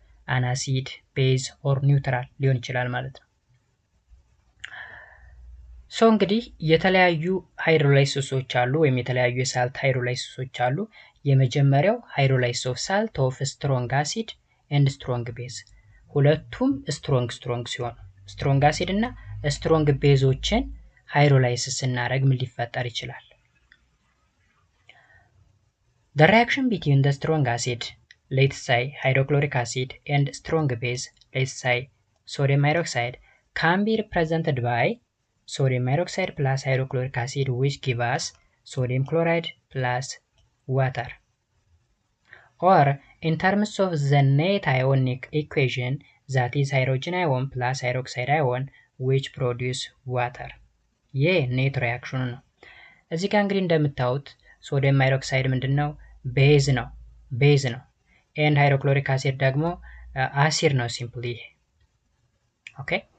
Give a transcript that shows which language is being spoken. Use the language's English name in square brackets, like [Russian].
[English] an acid, base or neutral [Amharic] ሊሆን ይችላል ማለት ነው። ሶ እንግዲህ የተለያዩ ሃይድሮላይሲሶች አሉ ወይም የተለያዩ የሳልት ሃይድሮላይሲሶች አሉ። የመጀመሪያው ሃይድሮላይሲስ ኦፍ ሳልት ኦፍ ስትሮንግ አሲድ ኤንድ ስትሮንግ ቤዝ። ሁለቱም ስትሮንግ ሲሆኑ ስትሮንግ አሲድ እና ስትሮንግ ቤዞችን ሃይድሮላይሲስ እናደርግ ምን ሊፈጠር ይችላል? [English] The reaction between the strong acid, let's say hydrochloric acid, and strong base, let's say sodium hydroxide, can be represented by sodium hydroxide plus hydrochloric acid, which give us sodium chloride plus water. Or in terms of the net ionic equation, that is hydrogen ion plus hydroxide ion, which produce water. [Amharic] ይህ ኔት ሪአክሽኑ ነው። እዚህ ጋር እንግዲህ እንደምታዩት ሶዲየም ሃይድሮክሳይድ ምንድነው? ቤዝ ነው and hydrochloric acid ደግሞ አሲድ ነው ሲምፕሊ። ኦኬ